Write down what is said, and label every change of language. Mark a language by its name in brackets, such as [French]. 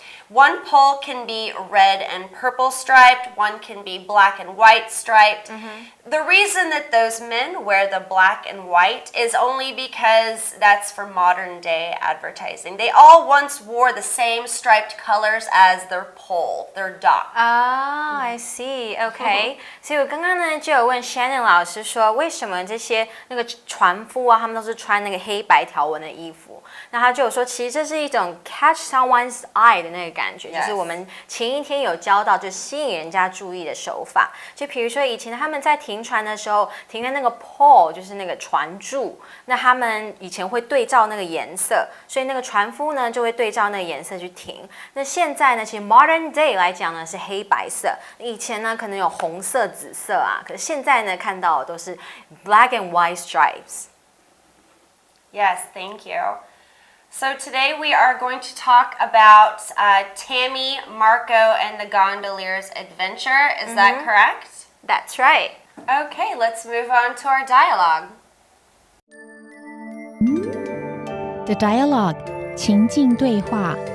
[English] One pole can be red and purple striped, one can be black and white striped. The reason that those men wear the black and white is only because that's for modern day advertising. They all once wore the same striped colors as their pole, their dock. I see. Okay. [Chinese] 所以我刚刚呢就有问 Shannon 老师说，为什么这些那个船夫啊，他们都是穿那个黑白条纹的衣服？那他就有说，其实这是一种 [English] catch someone's eye [Chinese] 的那个感觉，就是我们前一天有教到，就吸引人家注意的手法。就比如说以前他们在停船的时候，停在那个 pole 就是那个船柱，那他们以前会对照那个颜色，所以那个船夫呢就会对照那个颜色去停。那现在呢，其实 modern day 来讲呢是黑白色，以前呢可能有红色、紫色啊，可是现在呢看到的都是 [English] black and white stripes. Yes, thank you. So today we are going to talk about Tammy, Marco, and the gondoliers' adventure. Is that correct? That's right. Okay, let's move on to our dialogue. The dialogue [Chinese] 情境对话